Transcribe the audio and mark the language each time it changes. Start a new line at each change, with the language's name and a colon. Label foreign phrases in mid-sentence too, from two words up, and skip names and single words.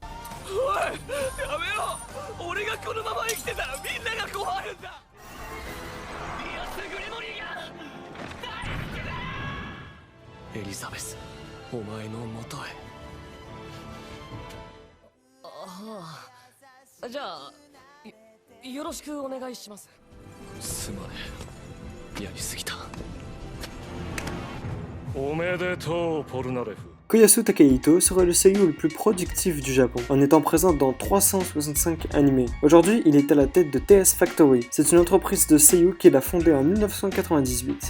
Japanese: Elizabeth, お前の元へ。じゃあ、よろしくお願いします。すまねえ、やりすぎた。おめでとう、ポルナレフ。
French: Koyasu Takehito serait le seiyuu le plus productif du Japon, en étant présent dans 365 animés. Aujourd'hui, il est à la tête de TS Factory. C'est une entreprise de seiyuu qu'il a fondée en 1998.